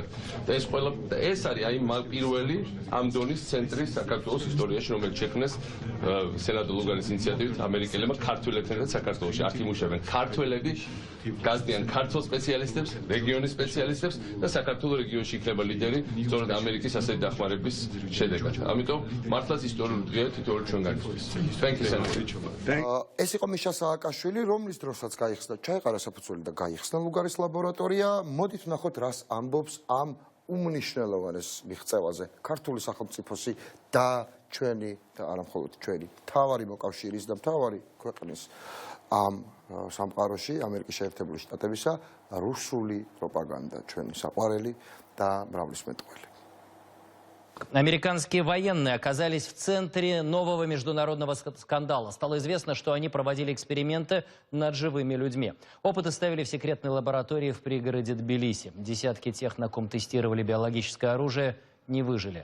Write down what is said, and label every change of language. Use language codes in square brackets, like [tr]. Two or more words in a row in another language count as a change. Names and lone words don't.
[ka] და ეს არის აი პირველი ამ დონის ცენტრი საქართველოს ისტორიაში, რომელიც შექმნეს სენატორ ლუგანის ინიციატივით ამერიკელებმა ქართველებთან ერთად საქართველოში. აქ იმუშავებენ ქართველები, გაზდიან ქართულ სპეციალისტებს, რეგიონის სპეციალისტებს და საქართველოს რეგიონში იქნება ლიდერი სწორედ ამერიკის ასეთი დახმარების შედეგად. ამიტომ მართლაც ისტორიული დღეა თითოეული ჩვენგანისთვის. [en] Thank you so much. [ka] ეს იყო მიშა სააკაშვილი, რომლის დროსაც გაიხსნა, ჩაეყარა საფუძველი და გაიხსნა ლუგარის ლაბორატორია. მოდით ვნახოთ, რას ამბობს ამ უმნიშვნელოვანეს მიღწევაზე ქართული სახელმწიფოსი და ჩვენი და არა მხოლოდ ჩვენი მთავარი მოკავშირის და მთავარი ქვეყნის ამ სამყაროში ამერიკის შეერთებული შტატებისა რუსული პროპაგანდა ჩვენი საყვარელი და მრავლისმეტყველი. [ru] Американские военные оказались в центре нового международного скандала. Стало известно, что они проводили эксперименты над живыми людьми. Опыты ставили в секретной лаборатории в пригороде Тбилиси. Десятки тех, на ком тестировали биологическое оружие, не выжили.